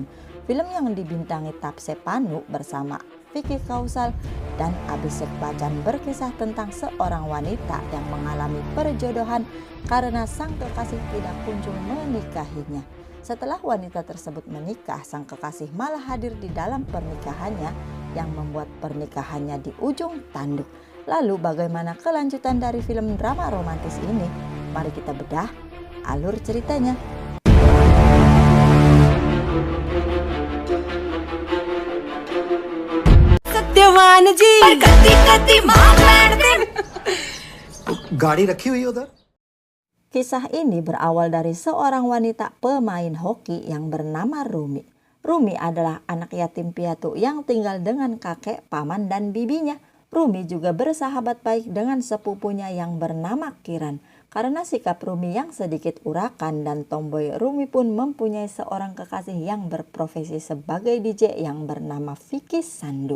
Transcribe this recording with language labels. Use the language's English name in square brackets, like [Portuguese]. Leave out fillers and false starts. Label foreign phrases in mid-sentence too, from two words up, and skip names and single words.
[Indonesian] Film yang dibintangi Taapsee Pannu bersama Vicky Kaushal dan Abhishek Bachchan berkisah tentang seorang wanita yang mengalami perjodohan karena sang kekasih tidak kunjung menikahinya. Setelah wanita tersebut menikah, sang kekasih malah hadir di dalam pernikahannya yang membuat pernikahannya di ujung tanduk. Lalu bagaimana kelanjutan dari film drama romantis ini? Mari kita bedah alur ceritanya. [Hindi] गाड़ी रखी हुई है उधर। [Indonesian] Kisah ini berawal dari seorang wanita pemain hoki yang bernama Rumi. Rumi adalah anak yatim piatu yang tinggal dengan kakek, paman, dan bibinya. Rumi juga bersahabat baik dengan sepupunya yang bernama Kiran. Karena sikap Rumi yang sedikit urakan dan tomboy, Rumi pun mempunyai seorang kekasih yang berprofesi sebagai DJ yang bernama Vicky Sandhu.